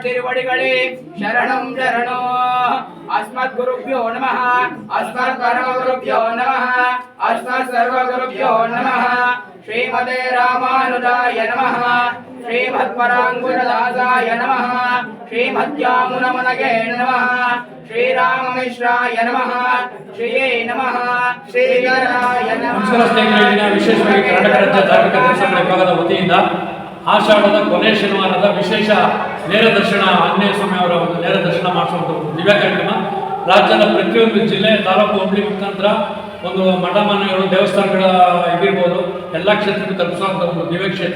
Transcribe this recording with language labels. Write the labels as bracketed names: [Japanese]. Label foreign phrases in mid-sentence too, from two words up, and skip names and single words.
[Tamil] திருவடிகளே சரணம் [Sanskrit] शरणो अस्मद्गुरुभ्यो नमः अस्मत्परमगुरुभ्यो नमः अस्मत्सर्वगुरुभ्यो नमः श्रीमते रामानुजाय नमः श्रीमत्पराङ्कुरदासाय नमः श्रीमद्यामुनमुनगे नमः श्रीराममिश्राय नमः श्रीये नमः ಶ್ರೀಧರಾಯ ನಮಃ. [Kannada] ವಿಶೇಷವಾಗಿ ಕರ್ನಾಟಕ ರಾಜ್ಯ ಧಾರ್ಮಿಕ ದರ್ಶನ ವಿಭಾಗದ ವತಿಯಿಂದ ಆಷಾಢದ ಕೊನೆ ಶನಿವಾರದ ವಿಶೇಷ ನೇರ ದರ್ಶನ ಆಂಜನೇಯ ಸ್ವಾಮಿ ಅವರ ಒಂದು ನೇರ ದರ್ಶನ ಮಾಡಿಸುವಂಥ ದಿವ್ಯ ಕಾರ್ಯಕ್ರಮ ರಾಜ್ಯದ ಪ್ರತಿಯೊಂದು ಜಿಲ್ಲೆ ತಾಲೂಕು ಹೋಬಳಿ ಮುಖಾಂತರ ಒಂದು ಮಠ ಮನೆಗಳು ದೇವಸ್ಥಾನಗಳ ಇದಿರ್ಬೋದು ಎಲ್ಲ ಕ್ಷೇತ್ರಕ್ಕೂ ತಲುಪಿಸುವಂಥ ಒಂದು ದಿವ್ಯ ಕ್ಷೇತ್ರ.